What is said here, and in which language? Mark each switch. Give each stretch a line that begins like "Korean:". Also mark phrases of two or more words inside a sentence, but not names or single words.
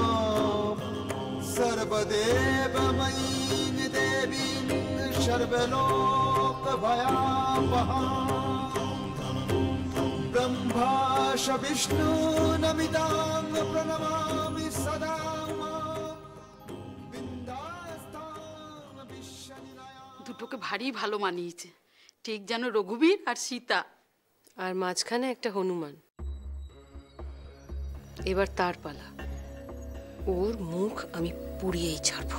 Sanskrit: सर्वदेवमयीं देवीं सर्वलोकभयापहां ब्रह्माश विष्णु नमितां प्रणमामि सदा
Bangla: দুটোকে ভারী ভালো মানিয়েছে, ঠিক যেন রঘুবীর আর সীতা। আর মাঝখানে একটা হনুমান। এবার তার পালা, ওর মুখ আমি পুড়িয়েই ছাড়বো।